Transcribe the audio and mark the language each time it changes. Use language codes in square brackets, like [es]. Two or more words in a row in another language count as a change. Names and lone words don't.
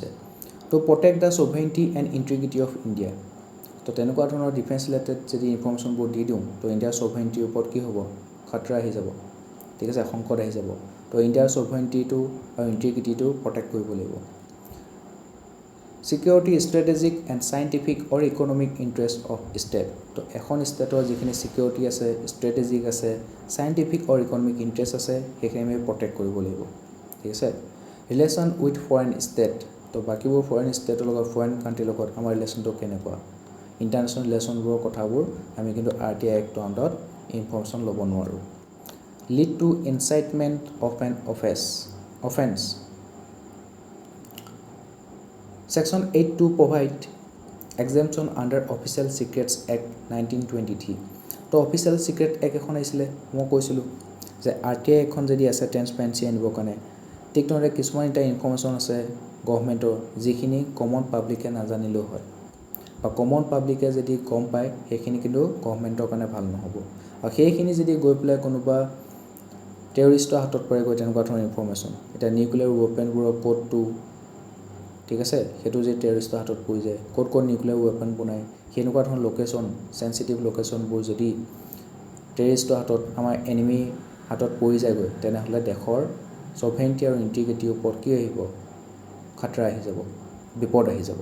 [en] তো protect the sovereignty and integrity of India. [as] তো তেনেকুৱা ধৰণৰ [en] defence related [as] যদি ইনফৰমেশ্যনবোৰ দি দিওঁ তো ইণ্ডিয়াৰ ছভাৰেইনিটিৰ ওপৰত কি হ'ব, খাতৰা আহি যাব। ঠিক আছে, সংকট আহি যাব। তো ইণ্ডিয়াৰ ছভাৰেইনিটিটো আৰু ইণ্টিগ্ৰিটিটো প্ৰটেক্ট কৰিব লাগিব। [en] Security strategic and scientific or economic interest of state. [as] তো এখন ষ্টেটৰ যিখিনি সিকিউৰিটি আছে, স্ট্ৰেটেজিক আছে, [en] scientific or economic interest [as] আছে, সেইখিনি আমি প্ৰটেক্ট কৰিব লাগিব। ঠিক আছে। [en] relation with foreign state. [as] তো বাকিবোৰ ফৰেন ষ্টেটৰ লগত, ফৰেন কাণ্ট্ৰিৰ লগত আমাৰ ৰিলেশ্যনটো কেনেকুৱা, ইণ্টাৰনেশ্যনেল ৰিলেশ্যনবোৰৰ কথাবোৰ আমি কিন্তু RTI এক্টৰ আণ্ডাৰত ইনফৰমেশ্যন ল'ব নোৱাৰোঁ। [en] lead to incitement of an offence. Section 8.2 provide exemption under Official Secrets Act 1923. [as] তো Official Secret Act এখন আইছিলে, মই কৈছিলোঁ যে RTI এখন যদি আছে ট্ৰেন্সপাৰেন্সি আনিবৰ কাৰণে, ঠিক তেনেদৰে কিছুমান এটা ইনফৰমেশ্যন আছে গভৰ্ণমেণ্টৰ যিখিনি কমন পাব্লিকে নাজানিলেও হয়, বা কমন পাব্লিকে যদি গম পায় সেইখিনি কিন্তু গভৰ্ণমেণ্টৰ কাৰণে ভাল নহ'ব। আৰু সেইখিনি যদি গৈ পেলাই কোনোবা টেৰৰিষ্টৰ হাতত পৰেগৈ তেনেকুৱা ধৰণৰ ইনফৰমেশ্যন, এতিয়া নিউক্লিয়াৰ ৱেপনবোৰৰ ক'ডটো, ঠিক আছে, সেইটো যে টেৰৰিষ্টৰ হাতত পৰি যায়, ক'ত নিউক্লিয়াৰ ৱেপন বনায়, সেনেকুৱা ধৰণৰ লোকেশ্যন, চেঞ্চিটিভ লোকেশ্যনবোৰ যদি টেৰৰিষ্টৰ হাতত, আমাৰ এনিমি হাতত পৰি যায়গৈ, তেনেহ'লে দেশৰ সভেৰেইনিটি আৰু ইণ্টিগ্ৰিটিৰ ওপৰত কি আহিব, খাতৰা আহি যাব, বিপদ আহি যাব।